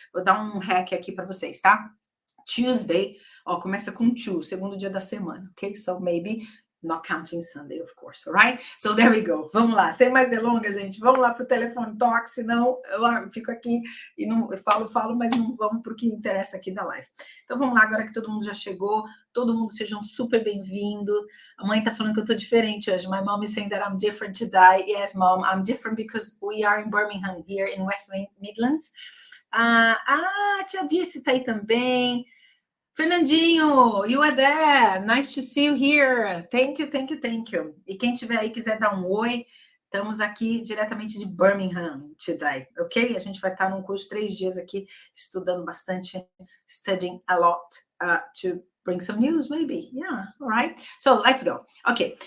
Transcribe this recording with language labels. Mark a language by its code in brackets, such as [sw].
[pt] Vou dar um hack aqui para vocês, tá? Tuesday, começa com two, segundo dia da semana, ok? [en] So maybe not counting Sunday, of course, all right? So there we go. [pt] Vamos lá, sem mais delongas, gente. Vamos lá para o Telefone Talk, senão eu fico aqui e não eu falo, mas não vamos para o que interessa aqui da live. Então vamos lá, agora que todo mundo já chegou, todo mundo sejam super bem-vindos. A mãe tá falando que eu tô diferente hoje. [en] My mom is saying that I'm different today. Yes, mom, I'm different because we are in Birmingham, here in West Midlands. [pt] Tia Dirce tá aí também. Fernandinho, [en] you are there. Nice to see you here. Thank you. [pt] E quem tiver aí quiser dar um oi, estamos aqui diretamente de Birmingham today, ok? A gente vai estar num curso de 3 dias aqui, estudando bastante, [en] studying a lot to bring some news, maybe. Yeah, all right. So, let's go. Ok.